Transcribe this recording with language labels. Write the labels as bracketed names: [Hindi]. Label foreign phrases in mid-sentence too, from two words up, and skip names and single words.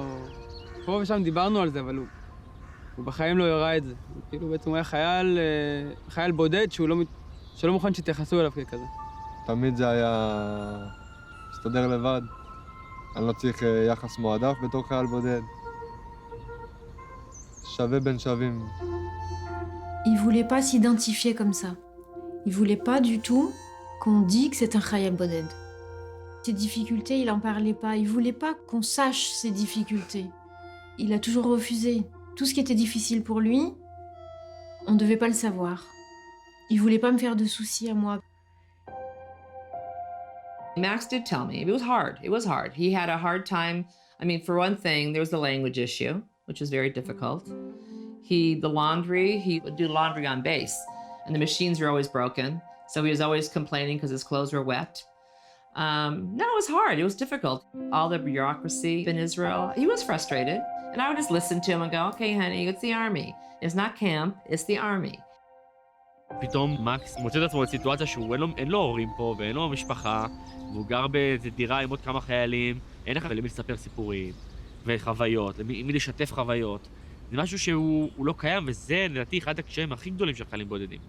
[Hebrew] פה ושם דיברנו על זה, אבל הוא בחיים לא יראה את זה. כאילו בעצם הוא היה חייל בודד שלא מוכן שתייחסו אליו ככזה. תמיד זה היה מסתדר לבד. אני לא צריך יחס מועדף בתור חייל בודד. שווה בין שווים. [French] Il voulait pas s'identifier comme ça. Il voulait pas du tout qu'on dise que c'est un [Hebrew] חייל בודד. [French] Ses difficultés, il en parlait pas. Il voulait pas qu'on sache ses difficultés. Il a toujours refusé. Tout ce qui était difficile pour lui, on devait pas le savoir. Il voulait pas me faire de soucis à moi. [English] Max did tell me, it was hard. It was hard. He had a hard time. I mean, for one thing, there was the language issue, which was very difficult. The laundry, he would do laundry on base, and the machines were always broken. So he was always complaining because his clothes were wet. No, it was hard. It was difficult. All the bureaucracy in Israel, he was frustrated. And I would just listen to him and go, okay, honey, it's the army. It's not camp, it's the army. [Hebrew] פתאום מקס מוצא את עצמו בסיטואציה שהוא אין לו הורים פה ואין לו משפחה, והוא גר באיזו דירה עם עוד כמה חיילים, אין לך למי לספר סיפורים וחוויות, למי לשתף חוויות. זה משהו שהוא לא קיים, וזה לדעתי אחד הקשיים הכי גדולים של חיילים בודדים.